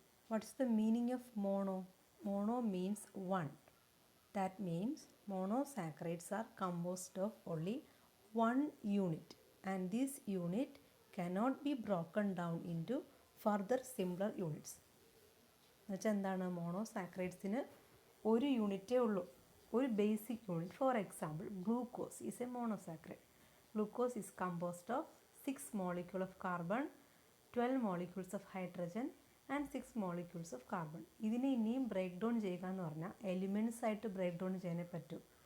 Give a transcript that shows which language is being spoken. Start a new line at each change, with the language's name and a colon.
English: What's the meaning of mono? Mono means one. That means monosaccharides are composed of only one unit, and this unit cannot be broken down into further simpler units.
Malayalam: എന്നുവെച്ചാൽ എന്താണ്? മോണോസാക്രൈഡ്സിന് ഒരു യൂണിറ്റേ ഉള്ളൂ, ഒരു basic unit.
English: For example, glucose is a monosaccharide. Glucose is composed of 6 molecules of carbon, 12 molecules of hydrogen and 6 molecules of carbon.
Malayalam: ഇതിനെ ഇനിയും break down ചെയ്യുക എന്ന് പറഞ്ഞാൽ എലിമെൻറ്റ്സ് ആയിട്ട് ബ്രേക്ക് ഡൗൺ ചെയ്യാനേ പറ്റൂ.